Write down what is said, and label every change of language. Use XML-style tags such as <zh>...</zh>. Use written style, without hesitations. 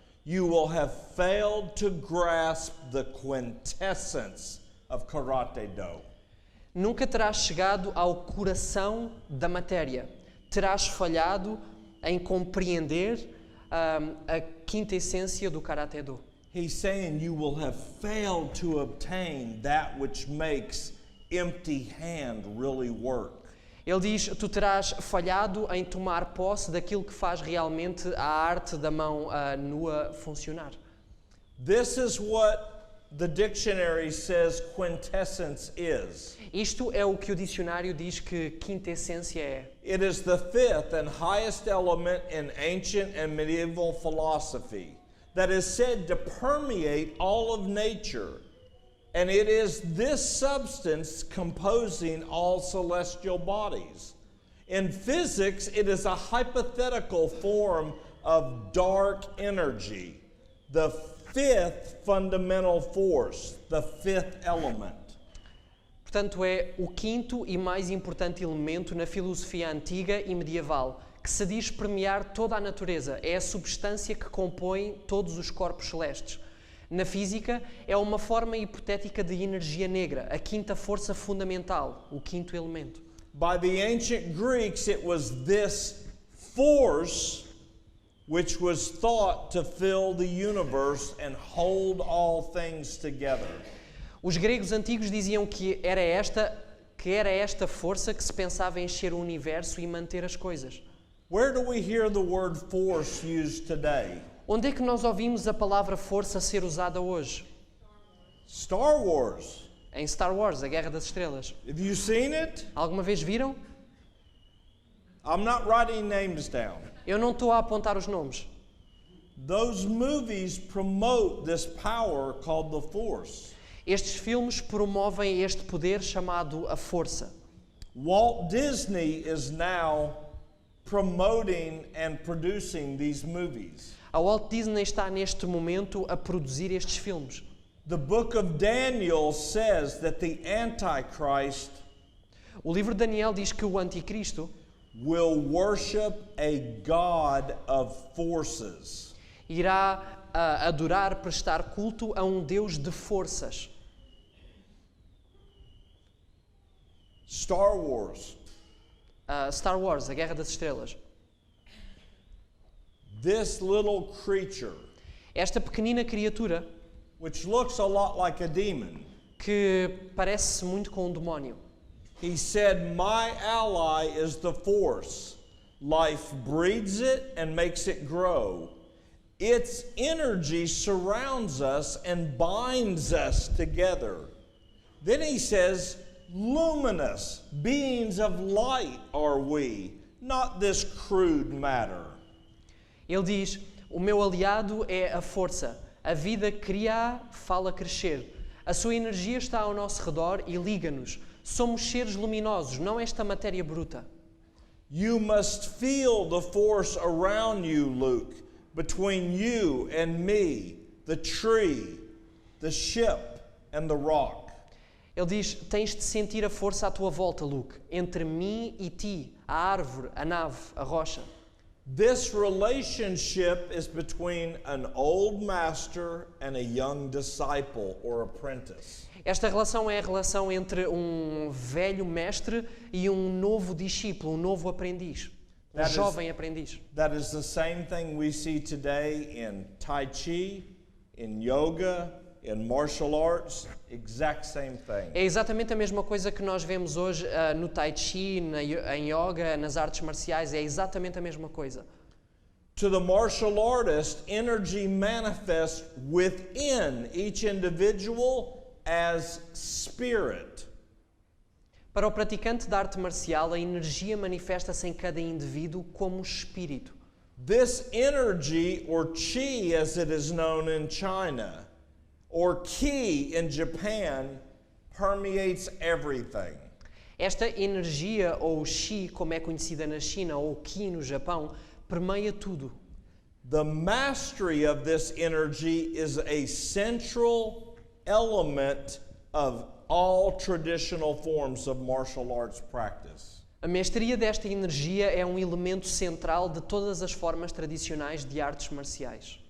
<en>You will have failed to grasp the quintessence of Karate Do.</en> <pt>Nunca terás chegado ao coração da matéria. Terás falhado em compreender a quinta essência do Karaté Do.</pt> <en>He's saying you will have failed to obtain that which makes empty hand really work.</en> <pt>Ele diz, tu terás falhado em tomar posse daquilo que faz realmente a arte da mão nua funcionar.</pt> <en>This is what the dictionary says quintessence is.</en> <pt>Isto é o que o dicionário diz que quinta essência é.</pt> <en>It is the fifth and highest element in ancient and medieval philosophy that is said to permeate all of nature. And it is this substance composing all celestial bodies. In physics, it is a hypothetical form of dark energy, the fifth fundamental force, the fifth element.</en> <pt>Portanto, é o quinto e mais importante elemento na filosofia antiga e medieval, que se diz permear toda a natureza. É a substância que compõe todos os corpos celestes. Na física, é uma forma hipotética de energia negra, a quinta força fundamental, o quinto elemento.</pt> <en>By the ancient Greeks, it was this force which was thought to fill the universe and hold all things together.</en> <pt>Os gregos antigos diziam que era esta força que se pensava encher o universo e manter as coisas.</pt> <en>Where do we hear the word force used today?</en> <pt>Onde é que nós ouvimos a palavra força ser usada hoje?</pt> <en>Star Wars.</en> <pt>Em Star Wars, a Guerra das Estrelas.</pt> <en>Have you seen it?</en> <pt>Alguma vez viram?</pt> <en>I'm not writing names down.</en> <pt>Eu não estou a apontar os nomes.</pt> <en>Those movies promote this power called the force.</en> <pt>Estes filmes promovem este poder chamado a força.</pt> <en>Walt Disney is now promoting and producing these movies.</en> <pt>A Walt Disney está neste momento a produzir estes filmes.</pt> <en>The book of Daniel says that the Antichrist</en> <pt>O livro de Daniel diz que o Anticristo</pt> <en>will worship a God of forces.</en> <pt>irá adorar, prestar culto a um Deus de forças.</pt> <en>Star Wars.</en> <pt>Star Wars, a Guerra das Estrelas.</pt> <en>This little creature,</en> <pt>Esta pequenina criatura</pt> <en>which looks a lot like a demon,</en> <pt>que parece muito com um demónio.</pt> <en>he said, "My ally is the force. Life breeds it and makes it grow. Its energy surrounds us and binds us together." Then he says, "Luminous beings of light are we, not this crude matter."</en> <pt>Ele diz: o meu aliado é a força. A vida cria, fala crescer. A sua energia está ao nosso redor e liga-nos. Somos seres luminosos, não esta matéria bruta.</pt> <en>You must feel the force around you, Luke, between you and me, the tree, the ship, and the rock.</en> <pt>Ele diz: tens de sentir a força à tua volta, Luke, entre mim e ti, a árvore, a nave, a rocha.</pt> <en>This relationship is between an old master and a young disciple or apprentice.</en> <pt>Esta relação é a relação entre um velho mestre e um novo discípulo, um novo aprendiz, um jovem aprendiz.</pt> <en>That is the same thing we see today in Tai Chi, in yoga, in martial arts, exact same thing.</en> <pt>É exatamente a mesma coisa que nós vemos hoje no Tai Chi, em yoga, nas artes marciais, é exatamente a mesma coisa.</pt> <en>To the martial artist, energy manifests within each individual as spirit.</en> <pt>Para o praticante da arte marcial, a energia manifesta-se em cada indivíduo como espírito.</pt> <en>This energy, or chi as it is known in China, or ki in Japan, permeates everything.</en> <pt>Esta energia, ou Qi, como é conhecida na China, ou Qi no Japão, permeia tudo.</pt> <en>The mastery of this energy is a central element of all traditional forms of martial arts practice.</en> <pt>A mestria desta energia é um elemento central de todas as formas tradicionais de artes marciais.</pt>